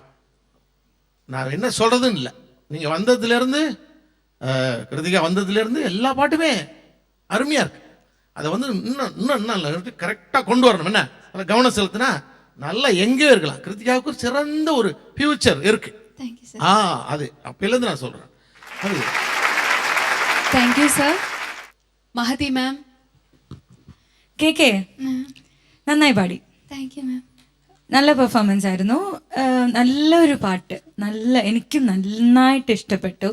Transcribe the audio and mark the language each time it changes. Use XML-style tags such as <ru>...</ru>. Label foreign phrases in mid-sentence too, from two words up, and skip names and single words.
<ta>நான் என்ன சொல்றதுன்னு இல்லை, நீங்க வந்ததுல இருந்து கிருத்திகா வந்ததுல இருந்து எல்லா பாட்டுமே அருமையா இருக்கு. அதை வந்து இன்னும் கரெக்டா கொண்டு வரணும். என்ன கவனம் செலுத்தினா நல்லா எங்கேயோ இருக்கலாம். கிருத்திகாவுக்கு சிறந்த ஒரு ஃபியூச்சர் இருக்கு. அது அப்பையிலேருந்து நான் சொல்றேன். அது</ta> <en>Thank you sir. Mahathi ma'am.</en> <ml>കെ നന്നായി പാടി.</ml> <en>Thank you ma'am.</en> <ml>നല്ല പെർഫോമൻസ് ആയിരുന്നു. നല്ലൊരു പാട്ട്, എനിക്കും നന്നായിട്ട് ഇഷ്ടപ്പെട്ടു.</ml>